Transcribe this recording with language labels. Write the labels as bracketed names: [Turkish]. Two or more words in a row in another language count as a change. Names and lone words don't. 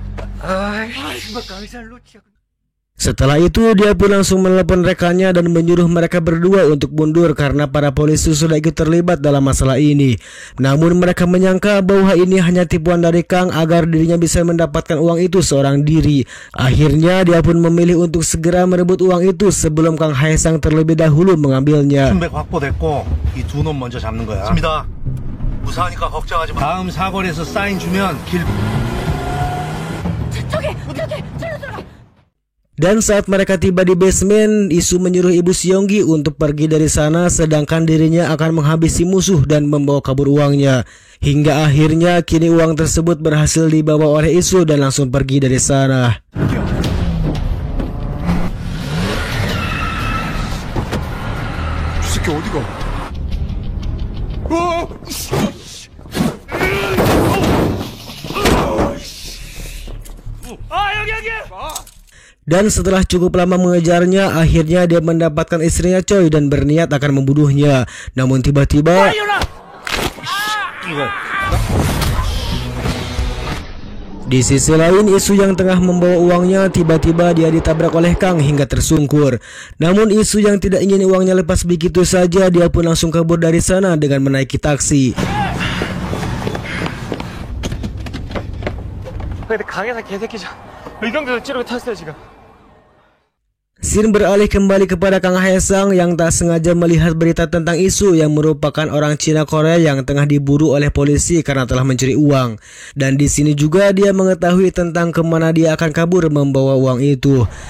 [Indonesian] Setelah itu dia pun langsung menelepon rekannya dan menyuruh mereka berdua untuk mundur karena para polisi sudah ikut terlibat dalam masalah ini. Namun mereka menyangka bahwa ini hanya tipuan dari Kang agar dirinya bisa mendapatkan uang itu seorang diri. Akhirnya dia pun memilih untuk segera merebut uang itu sebelum Kang Haesang terlebih dahulu mengambilnya. [Korean] 순백 확보됐고 이 두 놈 먼저 잡는 거야. 맞습니다. 무사하니까 걱정하지 마. 다음 사거리에서 사인 주면 길. 저기 저리로 들어가. [Indonesian] Dan saat mereka tiba di basement, Isu menyuruh Ibu Seonggi untuk pergi dari sana sedangkan dirinya akan menghabisi musuh dan membawa kabur uangnya. Hingga akhirnya kini uang tersebut berhasil dibawa oleh Isu dan langsung pergi dari sana. [Korean] 이 새끼 어디가? [Indonesian] Dan setelah cukup lama mengejarnya, akhirnya dia mendapatkan istrinya Choi dan berniat akan membunuhnya. Namun tiba-tiba di sisi lain, Isu yang tengah membawa uangnya tiba-tiba dia ditabrak oleh Kang hingga tersungkur. Namun Isu yang tidak ingin uangnya lepas begitu saja, dia pun langsung kabur dari sana dengan menaiki taksi. [Korean] 근데 강에서 개새끼죠. 의경도 찌르고 탔어요 지금. [Indonesian] Scene beralih kembali kepada Kang Haesang yang tak sengaja melihat berita tentang Isu yang merupakan orang Cina Korea yang tengah diburu oleh polisi karena telah mencuri uang. Dan di sini juga dia mengetahui tentang kemana dia akan kabur membawa uang itu.